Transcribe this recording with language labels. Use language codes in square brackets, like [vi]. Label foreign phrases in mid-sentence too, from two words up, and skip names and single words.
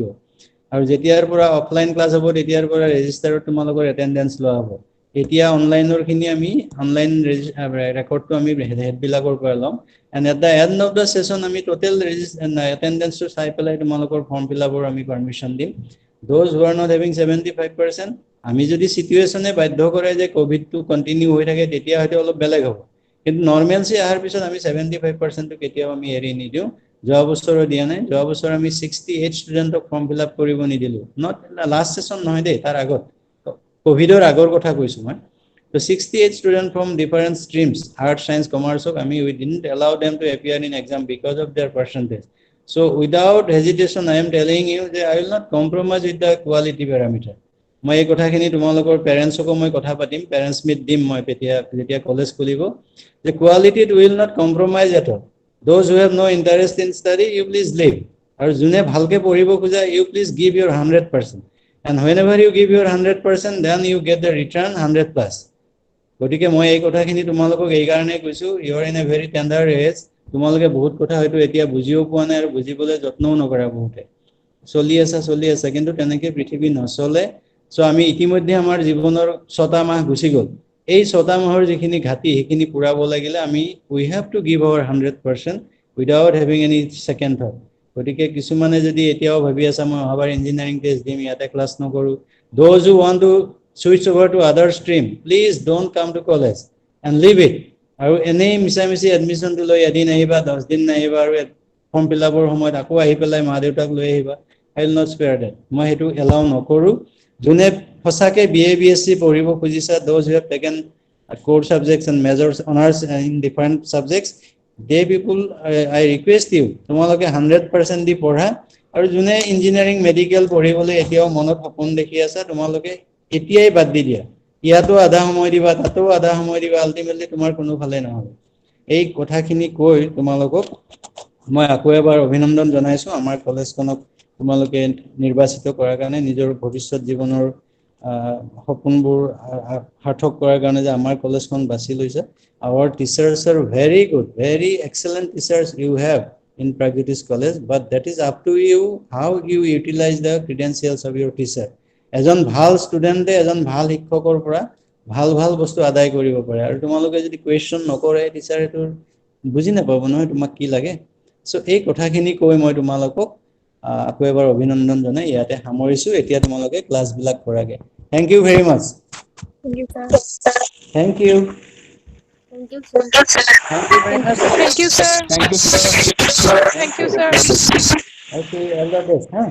[as] আৰু যেতিয়াৰ পৰা [en] offline class [as] হ'ব তেতিয়াৰ পৰা ৰেজিষ্টাৰত তোমালোকৰ এটেণ্ডেঞ্চ লোৱা হ'ব। এতিয়া অনলাইনৰ খিনি আমি অনলাইন ৰেকৰ্ডটো আমি হেডবিলাকৰ পৰা ল'ম। [en] and at the end of the session [as] আমি [en] total attendance [as] চাই পেলাই তোমালোকৰ [en] form fill up [as] আমি পাৰ্মিশ্যন দিম। [en] Those who are not having 75%, [as] আমি যদি চিটুৱেশ্যনে বাধ্য কৰে যে কোভিডটো কণ্টিনিউ হৈ থাকে তেতিয়া হয়তো অলপ বেলেগ হ'ব। কিন্তু নৰ্মেলছি অহাৰ পিছত আমি 75%টো কেতিয়াও আমি এৰি নিদিওঁ। যোৱা বছৰো দিয়া নাই। যোৱা বছৰ আমি 68 ষ্টুডেণ্টক [en] form fill up [as] কৰিব নিদিলোঁ। [en] not last session [as] নহয় দেই, তাৰ আগত, কোভিডৰ আগৰ কথা কৈছোঁ মই। [en] So 68 students from different streams, arts, science, commerce, we didn't allow them to appear in exam because of their percentage. So without hesitation, I am telling you that I will not compromise with the quality parameter. [as] মই এই কথাখিনি তোমালোকৰ পেৰেণ্টছকো মই কথা পাতিম, [en] parents meet [as] দিম মই যেতিয়া কলেজ খুলিব, যে কোৱালিটিত [en] will not compromise at all. those who have no interest in study, you please leave. [as] আৰু যোনে ভালকে পঢ়িব খোজা, [en] you please give your 100%. And whenever you give your 100%, then you get the return 100+. [as] গতিকে মই এই কথাখিনি তোমালোকক এই কাৰণে কৈছোঁ, [en] you are in a very tender age. [as] তোমালোকে বহুত কথা হয়তো এতিয়া বুজিও পোৱা নাই আৰু বুজিবলৈ যত্নও নকৰা বহুতে। চলি আছে, কিন্তু তেনেকৈ পৃথিৱী নচলে। চ' আমি ইতিমধ্যে আমাৰ জীৱনৰ 6টা মাহ গুচি গ'ল। এই 6টা মাহৰ যিখিনি ঘাটি সেইখিনি পূৰাব লাগিলে আমি [en] we have to give our 100% without having any second thought. [as] গতিকে কিছুমানে যদি এতিয়াও ভাবি আছা মই অহাবাৰ ইঞ্জিনিয়াৰিং টেষ্ট দিম, ইয়াতে ক্লাছ নকৰোঁ, [en] those who want to switch over to other stream, please don't come to college and leave it. [as] আৰু এনেই মিছামিছি এডমিশ্যনটো লৈ এদিন আহিবা, 10 দিন নাহিবা আৰু [en] form fill up [as] সময়ত আকৌ আহি পেলাই মা দেউতাক লৈ আহিবা। [en] I will not spare that. [as] মই সেইটো এলাউ নকৰোঁ। যোনে সঁচাকৈ BA BSc পঢ়িব খুজিছা, [en] those who have taken core subjects and majors honors in different subjects, they people, I request you, [as] তোমালোকে 100% দি পঢ়া। আৰু যোনে ইঞ্জিনিয়াৰিং মেডিকেল পঢ়িবলৈ এতিয়াও মনত সপোন দেখি আছা, তোমালোকে এতিয়াই বাদ দি দিয়া। ইয়াতো আধা সময় দিবা, তাতো আধা সময় দিবা, আল্টিমেটলি তোমাৰ কোনো ফালে নহ'ব। এই কথাখিনি কৈ তোমালোকক মই আকৌ এবাৰ অভিনন্দন জনাইছোঁ আমাৰ কলেজখনক তোমালোকে নিৰ্বাচিত কৰাৰ কাৰণে, নিজৰ ভৱিষ্যত জীৱনৰ সপোনবোৰ সাৰ্থক কৰাৰ কাৰণে যে আমাৰ কলেজখন বাছি লৈছে। [en] Our teachers are very good, very excellent teachers you have in Pragyotis College, but that is up to you how you utilize the credentials of your teacher. [as] এজন ভাল ষ্টুডেণ্টে এজন ভাল শিক্ষকৰ পৰা ভাল ভাল বস্তু আদায় কৰিব পাৰে। আৰু তোমালোকে যদি কুৱেশ্যন নকৰে, টিচাৰেতো বুজি নাপাব নহয় তোমাক কি লাগে। চ' এই কথাখিনি কৈ মই তোমালোকক আকৌ এবাৰ অভিনন্দন জনাই ইয়াতে সামৰিছোঁ। এতিয়া তোমালোকে ক্লাছবিলাক কৰাগে। [en] thank you very much. Thank you, sir. thank you. Thank you, sir. Thank you very much. Thank you, sir. Thank you, sir. Thank you, sir. Okay, all the best. Huh?